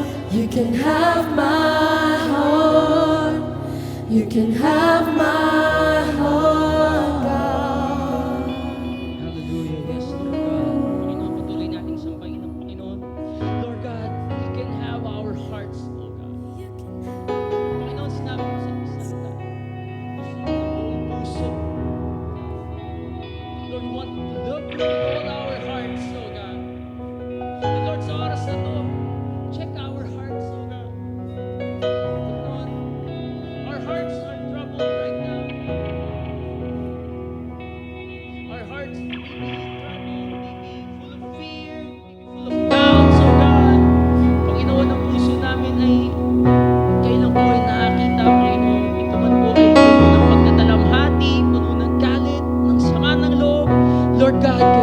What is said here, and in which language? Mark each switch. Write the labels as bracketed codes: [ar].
[en] You can have my heart. You can have my heart, God. [tl] Hallelujah. Yes, Lord God. Panginoon, patuloy nating sambahin ang Panginoon. [en] Lord God, you can have our hearts, oh God. [tl] Panginoon, sinabi mo sa salita, gusto mo ng buong puso. [en] Lord, we want to love you with all our hearts, oh God. And Lord, [tl] sa oras na to, [en] check our hearts, oh God. Panginoon, our hearts are troubled right now. Our hearts may be troubled, may be full of fear, may be full of doubts, oh God. [tl] Panginoon, ang puso namin ay kailan po ay nakakita, Panginoon. Ito man po ay puno ng pagtatalamhati, puno ng galit, ng sama ng loob. Lord God,